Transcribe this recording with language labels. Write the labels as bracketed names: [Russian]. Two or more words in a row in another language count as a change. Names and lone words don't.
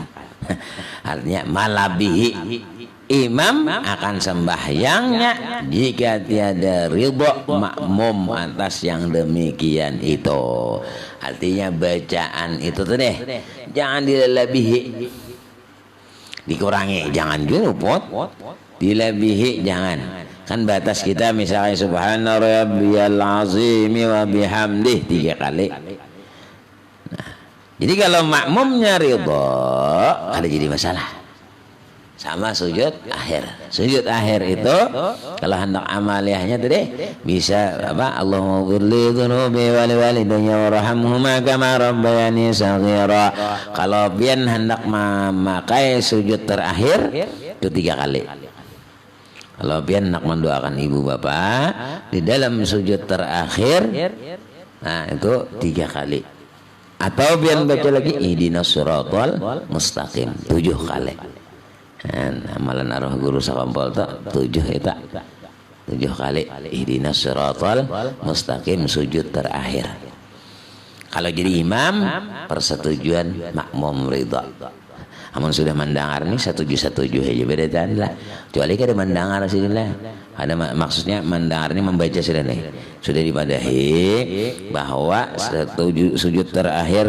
[Banjar] Artinya malabihi imam akan sembahyangnya jika tiada ridha makmum atas yang demikian itu. Artinya bacaan itu tuh deh jangan dilelebihi, dikurangi, jangan diluput, dilebihi jangan. Kan batas kita misalnya [Arabic] سبحان ربي العظيم وبحمده [Banjar] 3 kali. Nah, jadi kalau makmumnya ridha kada jadi masalah. Sama sujud akhir. Sujud akhir itu kalau hendak amaliyahnya tadi bisa apa? [Arabic] اللهم اغفر لي ذنوبي ولوالدي وارحمهما كما ربياني صغيرا. [Banjar] Kalau pian hendak memakai sujud terakhir itu 3 kali. Kalau pian hendak mendoakan ibu bapak di dalam sujud terakhir, nah itu 3 kali. Atau pian baca lagi [Arabic] اهدنا الصراط المستقيم [Banjar] 7 kali. Amalan arwah guru sakompol tu 7 eta 7 kali [Arabic] اهدنا الصراط المستقيم [Banjar] sujud terakhir. Kalau jadi imam persetujuan makmum ridha. Amun sudah mendengar nih setuju aja beda lah. Kecuali kada mendengar sih lah. Ada maksudnya mendengar ini membaca sudah nih. Sudah dipadahi bahwa setuju sujud terakhir.